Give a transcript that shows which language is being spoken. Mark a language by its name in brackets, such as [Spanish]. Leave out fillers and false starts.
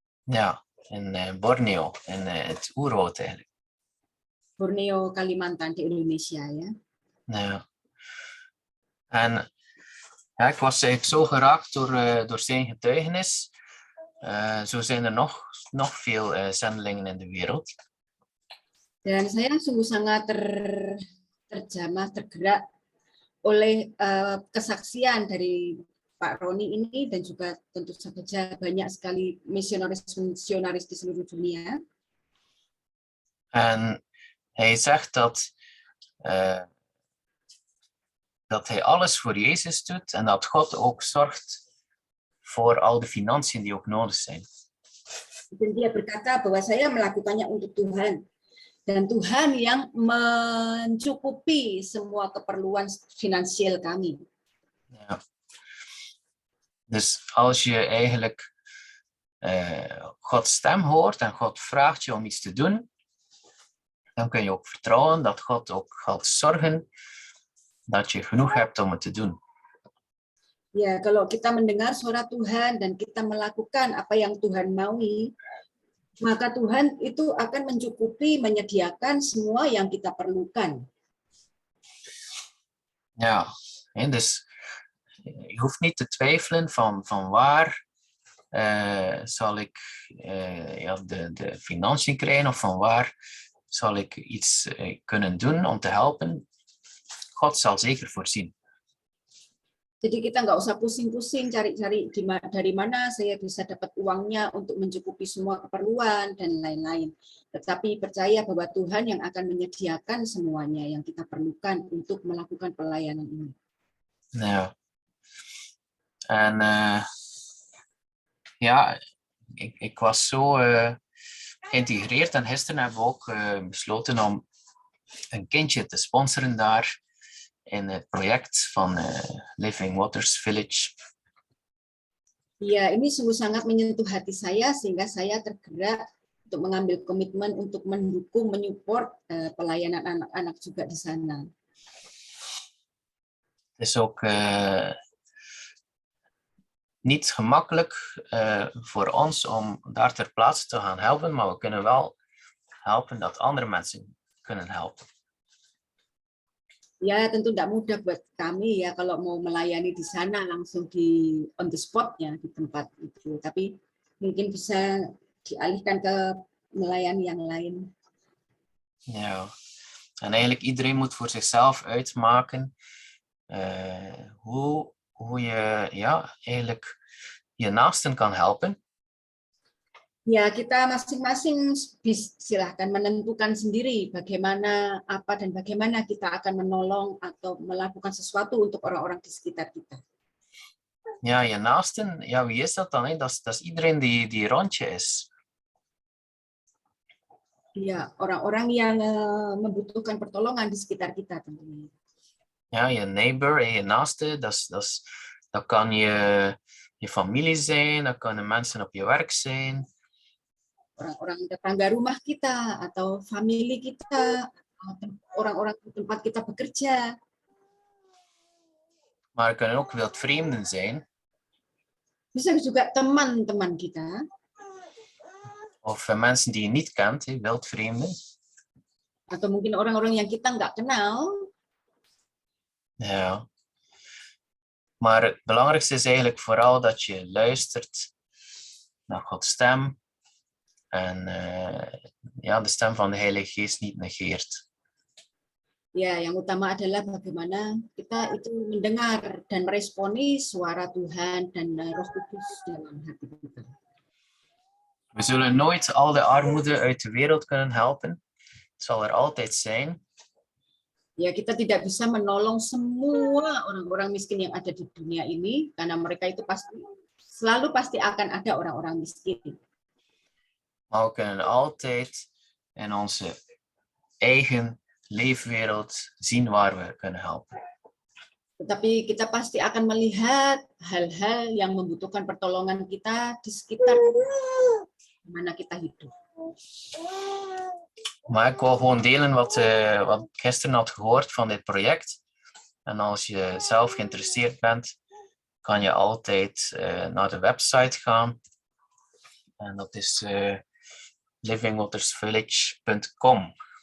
[Dutch] Ja, in Borneo, in het oerwoud eigenlijk. [Indonesian] Borneo, Kalimantan di Indonesia ya. [Dutch] Ja. En ja, ik was eigenlijk zo geraakt door zijn getuigenis. Zo zijn er nog veel zendelingen in de wereld. [Indonesian] Dan saya sungguh sangat terjamah, tergerak oleh kesaksian dari Pak Ronnie ini dan juga tentu saja banyak sekali misionaris di seluruh dunia. [Dutch] En hij zegt dat hij alles voor Jezus doet en dat God ook zorgt voor al de financiën die ook nodig zijn. [Indonesian] Dan dia berkata bahwa saya melakukannya untuk Tuhan. Dan Tuhan yang mencukupi semua keperluan finansial kami. [Dutch] Ja. Dus als je eigenlijk Gods stem hoort en God vraagt je om iets te doen, dan kun je ook vertrouwen dat God ook gaat zorgen dat je genoeg hebt om het te doen. [Indonesian] Ya, kalau kita mendengar suara Tuhan dan kita melakukan apa yang Tuhan maui, maka Tuhan itu akan mencukupi, menyediakan semua yang kita perlukan. [Dutch] Ja, en dus je hoeft niet te twijfelen van waar zal ik de financiën krijgen of van waar zal ik iets kunnen doen om te helpen. God zal zeker voorzien. [Indonesian] Jadi kita nggak usah pusing-pusing cari-cari dari mana saya bisa dapat uangnya untuk mencukupi semua keperluan dan lain-lain. Tetapi percaya bahwa Tuhan yang akan menyediakan semuanya yang kita perlukan untuk melakukan pelayanan ini. [Dutch] Ja. En ja, ik was zo geïntegreerd en gisteren hebben we ook besloten om een kindje te sponsoren daar in het project van Living Waters Village. [Indonesian] Ya, ini sungguh sangat menyentuh hati saya sehingga saya tergerak untuk mengambil komitmen untuk mendukung, menyupport pelayanan anak-anak juga di sana. [Dutch] Het is ook niet gemakkelijk voor ons om daar ter plaatse te gaan helpen, maar we kunnen wel helpen dat andere mensen kunnen helpen. [Indonesian] Ya, tentu tidak mudah buat kami ya kalau mau melayani di sana langsung di [English] on the spot- [Indonesian] nya di tempat itu. Tapi mungkin bisa dialihkan ke melayani yang lain. [Dutch] Ja, en eigenlijk iedereen moet voor zichzelf uitmaken hoe je eigenlijk je naasten kan helpen. [Indonesian] Ya, kita masing-masing silahkan menentukan sendiri bagaimana apa dan bagaimana kita akan menolong atau melakukan sesuatu untuk orang-orang di sekitar kita. [Dutch] Ja, je naasten, ja, wie is dat dan? Dat is iedereen die rond je is. [Indonesian] Ya, orang-orang yang membutuhkan pertolongan di sekitar kita tentunya. [Dutch] Ja, je neighbor en je naaste, dat kan je familie zijn, dat kunnen mensen op je werk zijn. [Indonesian] Orang-orang tetangga rumah kita atau famili kita, orang-orang di tempat kita bekerja. [Dutch] Maar er kunnen ook wildvreemden zijn. [Indonesian] Bisa juga teman-teman kita. [Dutch] Of mensen die je niet kent, wildvreemden. [Indonesian] Atau mungkin orang-orang yang kita nggak kenal. [Dutch] Ja. Maar het belangrijkste is eigenlijk vooral dat je luistert naar Gods stem. En de stem van de Heilige Geest niet negeert. [Indonesian] Ya, yang utama adalah bagaimana kita itu mendengar dan meresponi suara Tuhan dan Roh Kudus dalam hati kita. [Dutch] We zullen nooit al de armoede uit de wereld kunnen helpen. Het zal er altijd zijn. [Indonesian] Ya, kita tidak bisa menolong semua orang-orang miskin yang ada di dunia ini karena mereka itu selalu pasti akan ada orang-orang miskin. [Dutch] Maar we kunnen altijd in onze eigen leefwereld zien waar we kunnen helpen. [Indonesian] Tetapi kita pasti akan melihat hal-hal yang membutuhkan pertolongan kita di sekitar mana kita hidup. [Dutch] Maar ik wil gewoon delen wat ik gisteren had gehoord van dit project. En als je zelf geïnteresseerd bent, kan je altijd naar de website gaan. En dat is livingwatersvillage.com.